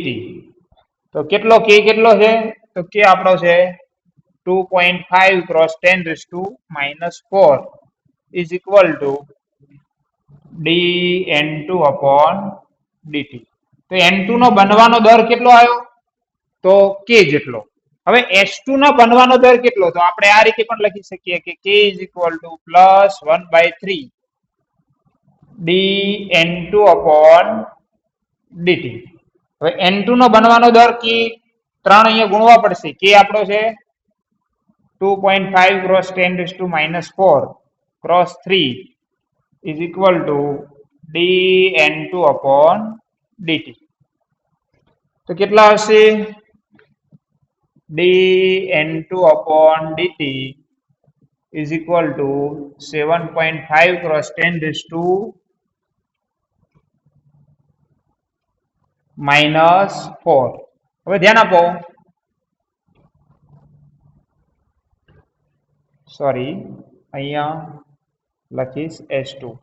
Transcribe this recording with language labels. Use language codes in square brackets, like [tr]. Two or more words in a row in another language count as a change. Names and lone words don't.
[gu] તો કેટલો k કેટલો છે? તો k આપણો છે 2.5 ક્રોસ 10⁻⁴. [en] is equal to dN2 upon dt. [gu] તો N2 નો બનવાનો દર કેટલો આવ્યો? તો k જેટલો. હવે H2 નો બનવાનો દર કેટલો? તો આપણે આ રીતે પણ લખી શકીએ કે [en] k is equal to plus 1/3 dN2 upon dt. [gu] હવે N2 નો બનવાનો દર k 3 અહીંયા ગુણવા પડશે. [en] k [gu] આપણો છે [en] 2.5 cross 10⁻⁴ cross 3 is equal to dN2 upon dt. [gu] તો કેટલા હશે? [en] dN2 upon dt is equal to 7.5 cross 10⁻⁴. [gu] હવે ધ્યાન આપો, સોરી અહીંયા લખીશ H2.